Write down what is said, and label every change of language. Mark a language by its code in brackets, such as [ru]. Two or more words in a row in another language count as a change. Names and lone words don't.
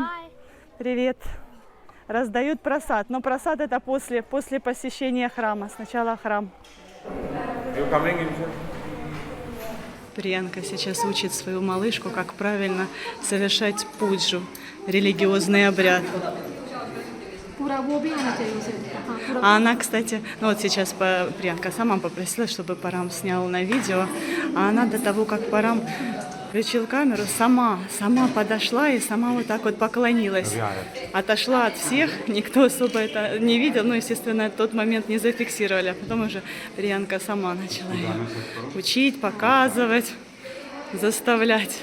[ru] Привет. Раздают просад. Но просад это после посещения храма. Сначала храм. Приянка сейчас учит свою малышку, как правильно совершать пуджу, религиозный обряд. [hi] पूरा वो भी होना चाहिए उसे। हाँ, पूरा [ru] А она, кстати, ну вот сейчас Приянка сама попросила, чтобы Парам снял на видео, а она до того, как Парам включил камеру, сама подошла и сама вот так вот поклонилась. Отошла от всех, никто особо это не видел, ну, естественно, тот момент не зафиксировали, а потом уже Приянка сама начала ее учить, показывать, заставлять.